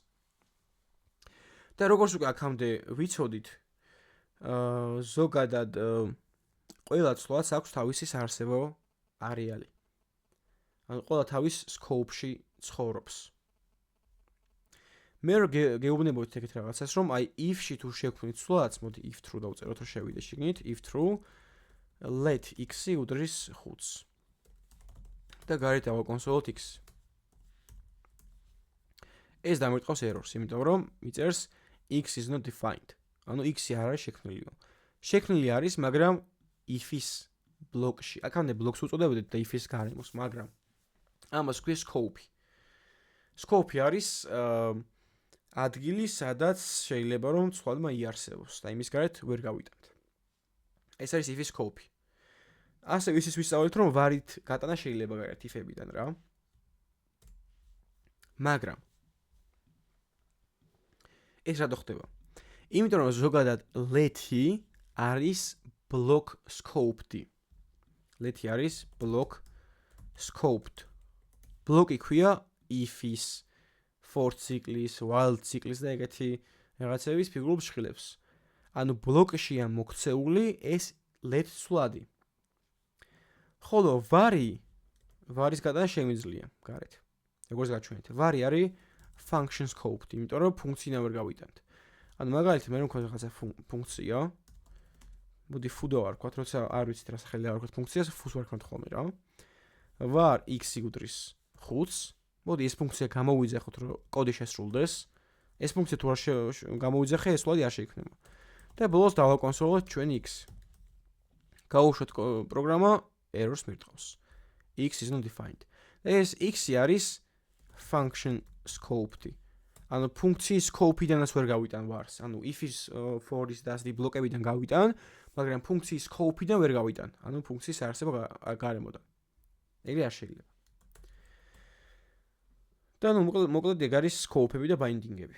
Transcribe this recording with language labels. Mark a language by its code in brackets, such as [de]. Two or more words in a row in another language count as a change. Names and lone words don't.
[ka] და როგორც უკვე აქამდე ვიცოდით, ზოგადად ყველა ცვლადს აქვს თავისი საარსებო არეალი. ანუ ყველა თავის სკოუპში ცხოვრობს. მე გეუბნებოდით ეგეთ რაღაცას, რომ აი if-ში თუ შევქმნით ცვლადს, მოდი [en] if true [ka] დავწეროთ, რომ შევიდე შიგნით, [en] if true let [ka] x-ი უდრის 5-ს. და გარეთ ავაკონსოლოთ x. ეს დამირტყავს errors, იმიტომ რომ მიწერს [en] x is not defined. [ka] ანუ x-ი არ არის შექმნილი. შექმნილი არის, მაგრამ if-ის ბლოკში. აქამდე ბლოკს უწოდებოდით და if-ის გარემოს, მაგრამ ამას ქვია scope. Scope არის ადგილი, სადაც შეიძლება რომ ცვლადმა იარსებოს და იმის გარეთ ვერ გავიტანთ. ეს არის if-ის scope. ასევე ისიც ვისწავლეთ, რომ ვარით გატანა შეიძლება გარეთ if-ებიდან რა. მაგრამ ეს რატო ხდება? იმიტომ რომ ზოგადად let-ი არის [en] block scoped. [ka] let-ი არის [en] block scoped. [ka] block-ი ქვია if-ის, for ციკლის, while ციკლის და ეგეთი რაღაცების ფიგურულ ფრჩხილებს. ანუ ბლოკშია მოქცეული ეს let ცვლადი. ხოლო varis გატანა შემიძლია გარეთ. როგორც გაჩვენეთ, vari არის [en] function scoped, [ka] იმიტომ რომ ფუნქციიდან ვერ გავიტანთ. ანუ მაგალითად მე რომ მქონდა რაღაცა ფუნქცია, მოდი foo-და ვარქვათ, როცა არ ვიცით რა სახელი დავარქვათ ფუნქციას, foo-ს ვარქვათ ხოლმე რა. [en] var x [ka] იგუდრის 5-ს, მოდი ეს ფუნქცია გამოვიძახოთ, რომ კოდი შესრულდეს. ეს ფუნქცია თუ არ გამოვიძახე, ეს სულად არ შეიქმნება. და ბოლოს დავაკონსოლოთ ჩვენ x. გავუშვათ პროგრამა errors მირტყავს. [en] x is not defined. [ka] ეს x-ი არის [en] function scoped. [ka] ანუ ფუნქციის scope-იდანაც ვერ გავიტან vars. ანუ if-ის, for-ის და ასეთი ბლოკებიდან გავიტან, მაგრამ ფუნქციის scope-იდან ვერ გავიტან. ანუ ფუნქციის არსება გარემოდან. ეგრე არ შეიძლება. და ნუ მოკლედ ეგ არის scope-ები და binding-ები.